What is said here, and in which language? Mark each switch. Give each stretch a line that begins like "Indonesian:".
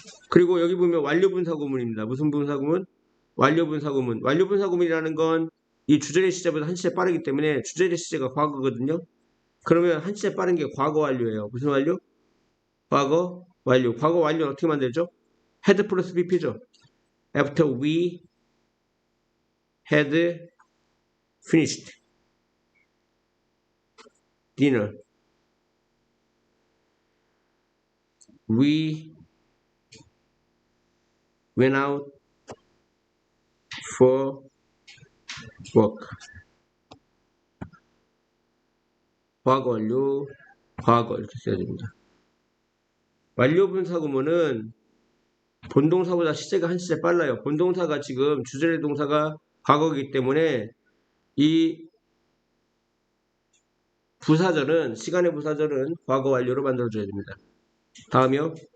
Korean: 그리고 여기 보면 완료분사구문입니다. 무슨 분사구문? 완료분사구문. 완료분사구문이라는 건 이 주절의 시제보다 한 시제 빠르기 때문에 주절의 시제가 과거거든요. 그러면 한 시제 빠른 게 과거 완료예요. 무슨 완료? 과거 완료. 과거 완료는 어떻게 만들죠? had 플러스 BP죠.
English: After we had finished dinner, we went out for work.
Korean: 과거 완료, 과거 이렇게 써야 됩니다. 완료 분사 구문은 본동사보다 시제가 한 시제 빨라요. 본동사가 지금 주절의 동사가 과거이기 때문에 이 부사절은 시간의 부사절은 과거 완료로 만들어줘야 됩니다. 다음이요.